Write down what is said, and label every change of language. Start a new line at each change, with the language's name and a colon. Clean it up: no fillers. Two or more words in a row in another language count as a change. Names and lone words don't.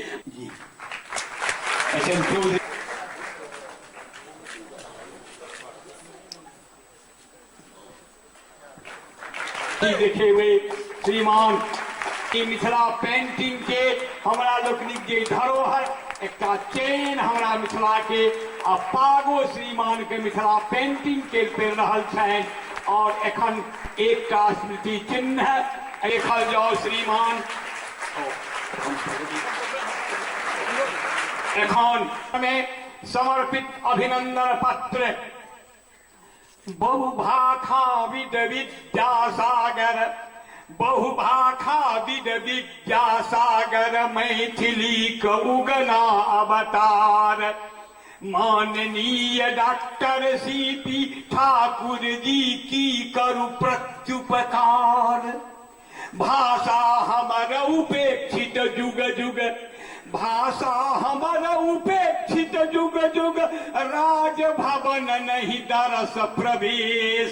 Maithili: देखेबे श्रीमान की मिथिला पेंटिंग के हमरा लोकनिक जे धरोहर एकटा चेन हमरा मिथिला के आ पागो श्रीमान के मिथिला पेंटिंग के पेड़ रहल छनि और एखन एकटा स्मृति चिन्ह देखल जाओ श्रीमान। एखन में समर्पित अभिनंदन पत्र बहुभाखा विद विद्यासागर, बहुभाखा विद विद्यासागर मैथिली क उगना अवतार माननीय डॉक्टर CP ठाकुर जी की करू प्रत्युपकार। भाषा हमर उपेक्षित जुग जुग, भाषा हमर उपेक्षित जुग जुग, राजभवन नहीं दरस प्रवेश।